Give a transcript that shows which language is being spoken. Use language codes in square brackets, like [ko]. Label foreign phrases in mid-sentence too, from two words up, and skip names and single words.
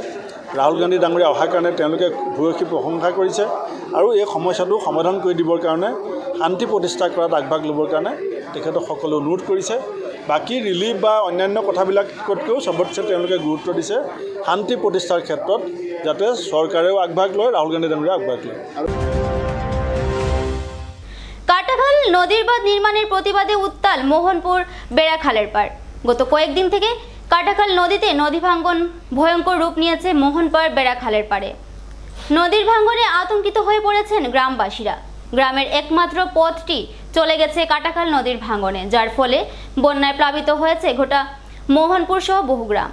[as] ৰাহুল গান্ধী ডাঙৰীয়া অহাৰ কাৰণে তেওঁলোকে ভূয়সী প্ৰশংসা কৰিছে আৰু এই সমস্যাটো সমাধান কৰি দিবৰ কাৰণে, শান্তি প্ৰতিষ্ঠা কৰাত আগভাগ ল'বৰ কাৰণে তেখেতক সকলো অনুৰোধ কৰিছে। বাকী ৰিলিফ বা অন্যান্য কথাবিলাকতকৈও চবতছে তেওঁলোকে গুৰুত্ব দিছে শান্তি প্ৰতিষ্ঠাৰ ক্ষেত্ৰত, যাতে চৰকাৰেও আগভাগ লয়, ৰাহুল গান্ধী ডাঙৰীয়া আগভাগ লয়। [bn] কাটাখাল নদীর বাঁধ নির্মাণের প্রতিবাদে উত্তাল মোহনপুর বেড়াখালের পাড়। গত কয়েকদিন থেকে কাটাখাল নদীতে নদী ভাঙ্গন ভয়ঙ্কর রূপ নিয়েছে মোহনপাড় বেড়াখালের পাড়ে। নদীর ভাঙ্গনে আতঙ্কিত হয়ে পড়েছেন গ্রামবাসীরা। গ্রামের একমাত্র পথটি চলে গেছে কাটাখাল নদীর ভাঙ্গনে, যার ফলে বন্যায় প্লাবিত হয়েছে গোটা মোহনপুর সহ বহু গ্রাম।